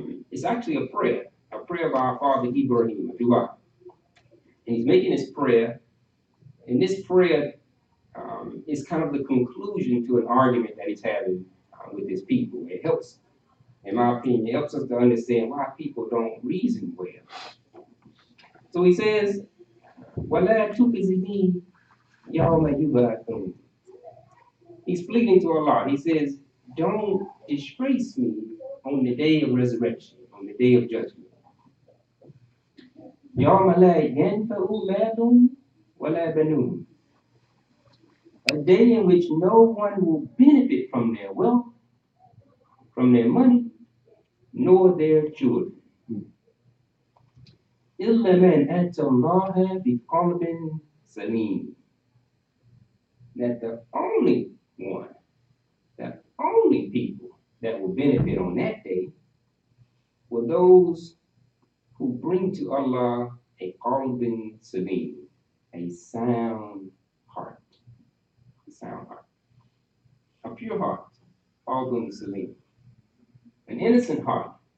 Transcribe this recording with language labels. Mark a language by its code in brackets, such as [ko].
[en] It's actually a prayer of our father Ibrahim, a dua. And he's making this prayer, and this prayer is kind of the conclusion to an argument that he's having with his people. It helps, in my opinion, it helps us to understand why people don't reason well. [ar] So he says, وَلَا تُخْزِنِي يَوْمَ يُبْعَثُونَ. [en] He's pleading to Allah. He says, don't disgrace me on the day of resurrection, on the day of judgment. [ar] يوم لا ينفع مال ولا بنون. [en] A day in which no one will benefit from their wealth, from their money, nor their children. [ar] إلا من أتى الله بقلب سليم. [en] That the only one, the only people that will benefit on that day were those who bring to Allah a qalbin salim, a sound heart, a sound heart, a pure heart, qalbin salim, an innocent heart,